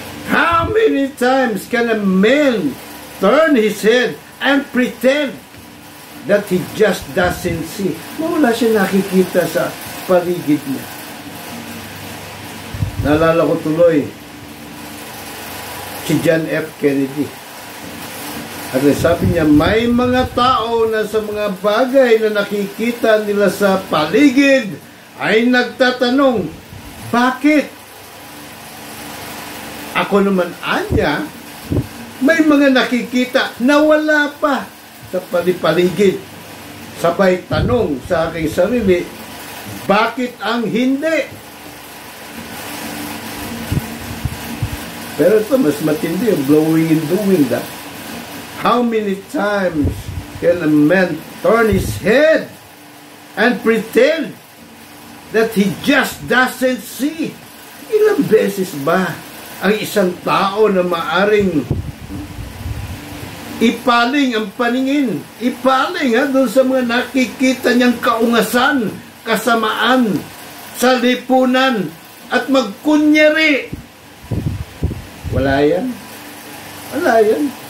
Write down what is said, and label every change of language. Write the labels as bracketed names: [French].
[English] How many times can a man turn his head and pretend that he just doesn't see? [Filipino] Wala siya nakikita sa paligid niya. Naalala ko tuloy si John F. Kennedy. At sabi niya, may mga tao na sa mga bagay na nakikita nila sa paligid ay nagtatanong, bakit? Ako naman anya, may mga nakikita na wala pa sa paligid. Sabay tanong sa aking sarili, bakit ang hindi? Pero ito, mas matindi yung [English] blowing in the wind. How many times can a man turn his head and pretend that he just doesn't see? [Filipino] Ilang beses ba ang isang tao na maaring ipaling ang paningin, ipaling doon sa mga nakikita niyang kaungasan kasamaan sa lipunan at magkunyari. Wala yan. Wala yan.